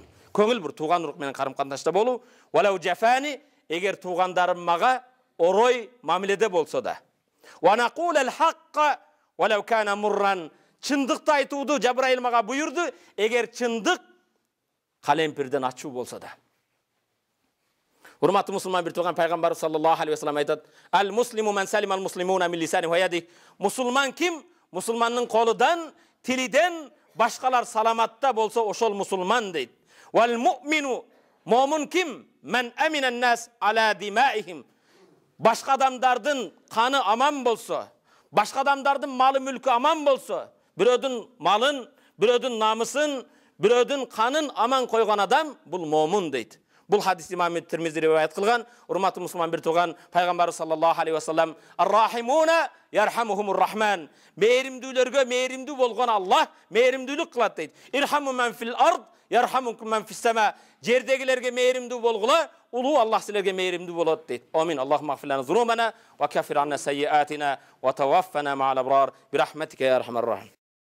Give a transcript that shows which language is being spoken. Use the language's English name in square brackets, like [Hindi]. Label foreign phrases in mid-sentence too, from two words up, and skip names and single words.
[Kyrgyz] Көңүл бир туган урук менен карым катнашта болуу. [Arabic] "ولو جفاني", [Kyrgyz] эгер тугандарым мага орой мамиледе болсо да. [Arabic] "وأن أقول الحق ولو كان مرا", [Kyrgyz] чындыкты айтууду Жабраил мага буйурду, эгер чындык калемпирден ачуу болсо да. Урматтуу мусулман бир туган, пайгамбар [Arabic] صلى الله عليه وسلم айтат: "المسلم من سلم المسلمون من لسانه ويده". [Kyrgyz] Мусулман ким? Мусулмандын колудан, тилиден башкалар саламатта болсо, ошол мусулман дейт. [Arabic] "والمؤمن", [Kyrgyz] момун ким? [Arabic] "من أمنه الناس على دمائهم", [Kyrgyz] башка адамдардын каны аман болсо, башка адамдардын малы мүлкү аман болсо, бирөөдүн малын, бирөөдүн намысын, бирөөдүн канын аман койгон адам бул момун дейт. Бул хадис имам Тирмизи риваят кылган. Урматтуу мусулман бир туган, пайгамбар [Arabic] صلى الله عليه وسلم: "الراحمون يرحمهم الرحمن", [Kyrgyz] мээримдүүлөргө мээримдүү болгон Аллах мээримдүүлүк кылат дейт. [Arabic] "ارحموا من في الأرض يرحمكم من في السماء", [Kyrgyz] жердегилерге мээримдүү болгула, улуу Аллах силерге мээримдүү болот дейт. Амин. [Arabic] اللهم اغفر لنا ذنوبنا وكفر عنا سيئاتنا وتوفنا مع الأبرار برحمتك يا أرحم الراحمين.